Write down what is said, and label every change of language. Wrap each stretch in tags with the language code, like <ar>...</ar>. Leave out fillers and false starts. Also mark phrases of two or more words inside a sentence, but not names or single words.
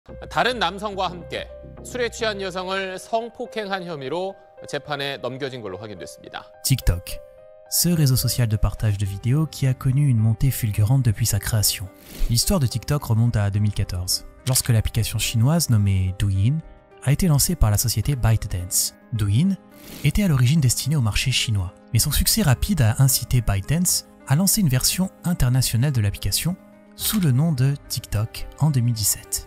<ko>다른 남성과 함께 술에 취한 여성을 성폭행한 혐의로 재판에 넘겨진 걸로 확인됐습니다.</ko> <fr>TikTok, ce réseau social de partage de vidéos qui a connu une montée fulgurante depuis sa création. L'histoire de TikTok remonte à 2014, lorsque l'application chinoise nommée Douyin a été lancée par la société ByteDance. Douyin était à l'origine destinée au marché chinois, mais son succès rapide a incité ByteDance à lancer une version internationale de l'application sous le nom de TikTok en 2017.</fr>